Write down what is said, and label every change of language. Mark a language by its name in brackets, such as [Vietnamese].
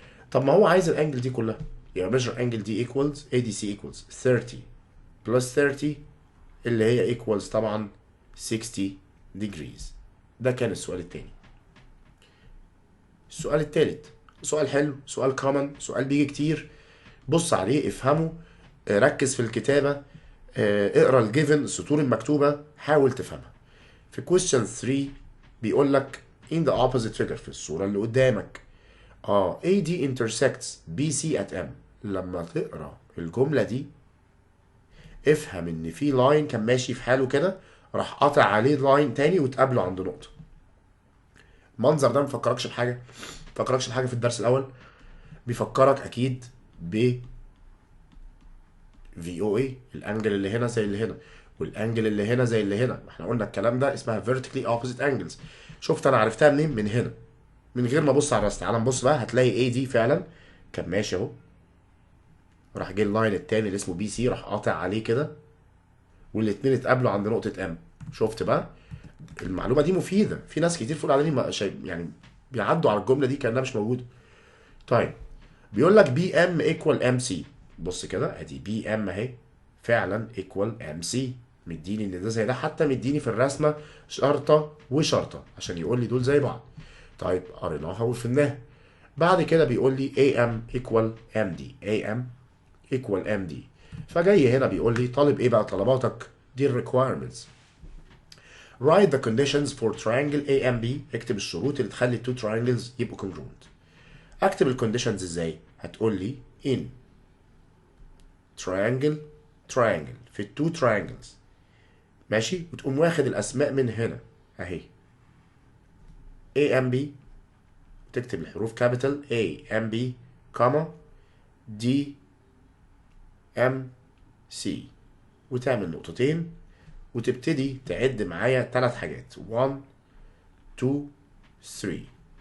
[Arabic] طب ما هو عايز الانجل دي كلها، يبقى measure angle دي [English] equals ADC equals 30 plus 30 [Arabic] اللي هي equals طبعا 60 degrees. ده كان السؤال التاني. السؤال التالت سؤال حلو، سؤال common، سؤال بيجي كتير، بص عليه افهمه، ركز في الكتابة، اقرا الجيفن السطور المكتوبة، حاول تفهمها. [English] في question 3 بيقول لك in the opposite figure، [Arabic] في الصورة اللي قدامك [English] AD intersects BC at M. [Arabic] لما تقرا الجملة دي افهم ان في لاين كان ماشي في حاله كده، راح قاطع عليه لاين تاني وتقابله عند نقطة. المنظر ده مفكركش بحاجة؟ مفكركش بحاجة في الدرس الأول؟ بيفكرك أكيد ب VOA، الأنجل اللي هنا زي اللي هنا، والأنجل اللي هنا زي اللي هنا. احنا قلنا الكلام ده اسمها vertically opposite angles. شفت أنا عرفتها منين؟ من هنا، من غير ما ابص على الرسم. تعال نبص بقى، هتلاقي اي دي فعلا كان ماشي اهو، راح جه اللاين التاني اللي اسمه بي سي، راح قاطع عليه كده، والاتنين اتقابلوا عند نقطة ام. شفت بقى؟ المعلومة دي مفيدة، في ناس كتير فوق على يعني بيعدوا على الجملة دي كأنها مش موجودة. طيب بيقول لك بي ام ايكوال ام سي، بص كده ادي بي ام اهي فعلا ايكوال ام سي، مديني ان ده زي ده، حتى مديني في الرسمة شرطة وشرطة عشان يقول لي دول زي بعض. طيب قريناها وفهمناها. بعد كده بيقول لي [English] AM equal MD، AM equal MD. [Arabic] فجاي هنا بيقول لي طالب ايه بقى طلباتك؟ دي ال requirements. [English] Write the conditions for triangle AMB، [Arabic] اكتب الشروط اللي تخلي التو triangles يبقوا congruent. اكتب الكونديشنز ازاي؟ هتقول لي in triangle في التو triangles، ماشي، وتقوم واخد الاسماء من هنا اهي AMB، تكتب الحروف كابيتال A M B كاما D M C، وتعمل نقطتين، وتبتدي تعد معايا 3 حاجات 1 2 3.